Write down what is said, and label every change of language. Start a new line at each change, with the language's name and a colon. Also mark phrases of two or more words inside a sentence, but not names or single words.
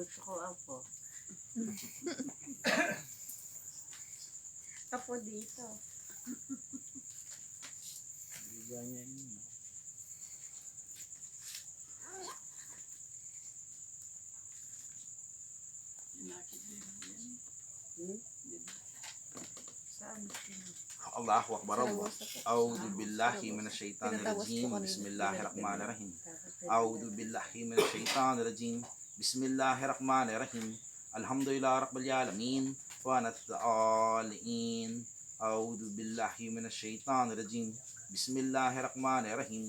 Filipino: Gusto ko apo. Apo dito. Bigyan niya yun. Saan?
Arabic: الله أكبر الله. أعوذ بالله من الشيطان الرجيم بسم الله الرحمن الرحيم. أعوذ بالله من الشيطان الرجيم بسم الله الرحمن الرحيم. الحمد لله رب العالمين. ونستعين. أعوذ بالله من الشيطان الرجيم بسم الله الرحمن الرحيم.